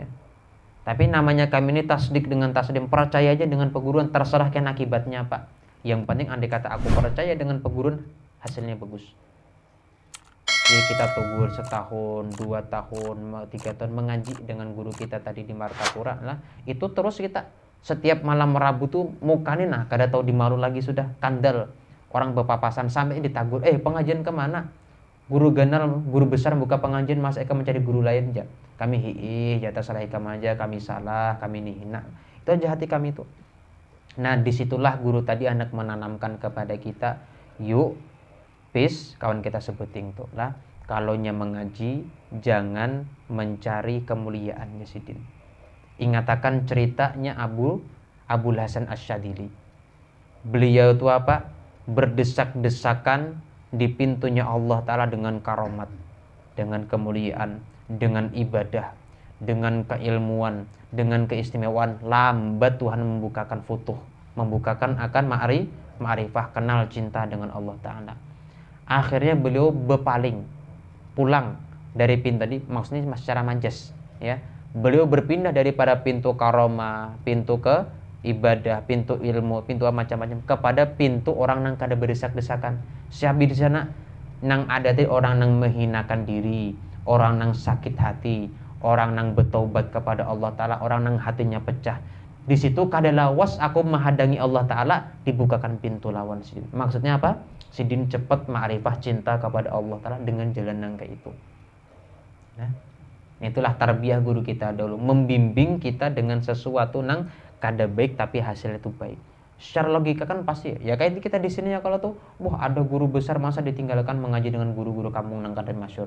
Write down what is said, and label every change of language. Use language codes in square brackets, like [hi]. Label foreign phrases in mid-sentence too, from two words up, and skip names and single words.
[bjn] Tapi namanya kami ini tasdik dengan tasdim, percaya aja dengan perguruan, terserah kan akibatnya Pak. Yang penting andai kata aku percaya dengan perguruan, hasilnya bagus. Jadi kita tunggu setahun, 2 tahun, 3 tahun mengaji dengan guru kita tadi di Martapura lah. Itu terus kita setiap malam Rabu tuh mukanya nah kada tahu di malu lagi sudah kandel orang berpapasan sampai ditagur, pengajian kemana? Guru ganal, guru besar buka pengajian, Mas Eka mencari guru lain aja. Kami jatah salah ikam aja, kami salah, kami hina. Itu aja hati kami tuh. Nah disitulah guru tadi anak menanamkan kepada kita, yuk peace kawan kita sebutin tuh lah, kalaunya mengaji jangan mencari kemuliaannya Sidin. Ingatakan ceritanya Abul Hasan Asyadili. Beliau itu apa? Berdesak-desakan di pintunya Allah Ta'ala dengan karomat, dengan kemuliaan, dengan ibadah, dengan keilmuan, dengan keistimewaan. Lambat Tuhan membukakan futuh, membukakan akan ma'rifah, kenal cinta dengan Allah Ta'ala. Akhirnya beliau berpaling, pulang dari pintu tadi, maksudnya secara manjas ya. Beliau berpindah daripada pintu karomah, pintu ke ibadah, pintu ilmu, pintu macam-macam, kepada pintu orang nang kada berdesak-desakan. Siapa di sana nang ada tadi orang nang menghinakan diri, orang nang sakit hati, orang nang bertobat kepada Allah Ta'ala, orang nang hatinya pecah. Di situ kada lawas aku menghadangi Allah Ta'ala, dibukakan pintu lawan Sidin. Maksudnya apa? Sidin cepat ma'rifah cinta kepada Allah Ta'ala dengan jalan nang kayak itu. Nah, itulah tarbiyah guru kita dulu, membimbing kita dengan sesuatu nang kada baik tapi hasilnya itu baik. Secara logika kan pasti ya kayak kita di sini ya, kalau tuh wah ada guru besar masa ditinggalkan mengaji dengan guru-guru kampung nang kada masyhur.